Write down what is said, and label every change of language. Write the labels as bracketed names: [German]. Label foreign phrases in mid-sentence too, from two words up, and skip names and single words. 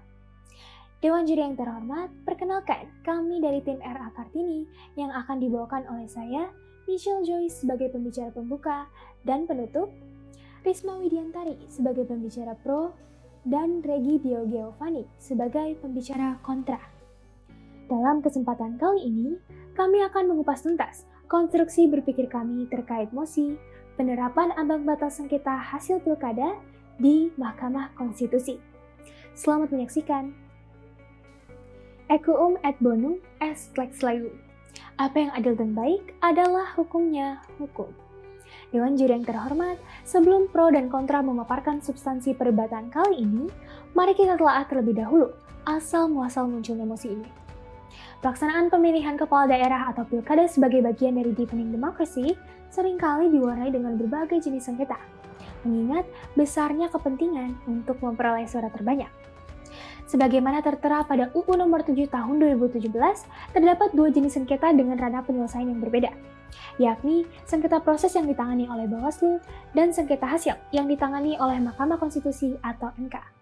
[Indonesian] Dewan juri yang terhormat, perkenalkan kami dari tim RA Kartini yang akan dibawakan oleh saya, Michelle Joyce sebagai pembicara pembuka dan penutup, Risma Widiantari sebagai pembicara pro, dan Regi Dio Giovanni sebagai pembicara kontra. Dalam kesempatan kali ini, kami akan mengupas tuntas konstruksi berpikir kami terkait mosi penerapan ambang batas sengketa hasil pilkada di Mahkamah Konstitusi. Selamat menyaksikan. [Latin] Equum et bonum est lex laius. [Indonesian] Apa yang adil dan baik adalah hukumnya hukum. Dewan juri yang terhormat, sebelum pro dan kontra memaparkan substansi perdebatan kali ini, mari kita telaah terlebih dahulu asal-muasal munculnya mosi ini. Pelaksanaan pemilihan kepala daerah atau pilkada sebagai bagian dari [English] deepening democracy [Indonesian] seringkali diwarnai dengan berbagai jenis sengketa, mengingat besarnya kepentingan untuk memperoleh suara terbanyak. Sebagaimana tertera pada UU Nomor 7 Tahun 2017, terdapat dua jenis sengketa dengan ranah penyelesaian yang berbeda, yakni sengketa proses yang ditangani oleh Bawaslu dan sengketa hasil yang ditangani oleh Mahkamah Konstitusi atau MK.